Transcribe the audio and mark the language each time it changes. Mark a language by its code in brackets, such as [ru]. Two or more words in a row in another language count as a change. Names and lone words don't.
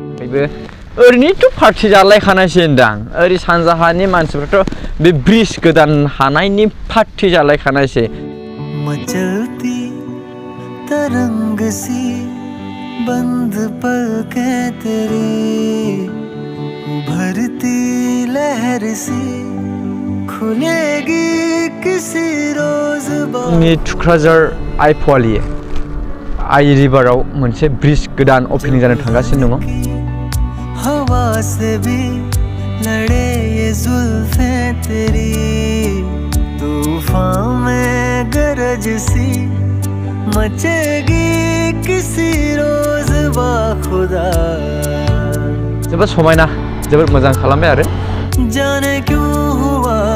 [brx] थाखायबो ओरैनोथ' पार्टि जालायखानायसो होनदां ओरै सानजाहानि मानसिफ्राथ' बे ब्रिज गोदान हानायनि पार्टि जालायखानायसो [hi] मचलती तरंग सी बंद पलकें तेरी उभरती लहर सी खुलेगी किसी रोज [brx] थुक्राझार आइ पवालि आइ रिभाराव मोनसे ब्रिज गोदान ओपनिं जानो थांगासिनो दङ [hi] हवा से भी लड़े ये जुल्फें तेरी तूफान में गरज सी मचेगी किसी रोज बाखुदा [brx] जोबोद समायना जोबोद मोजां खालामबाय आरो [hi] जाने क्यों हुआ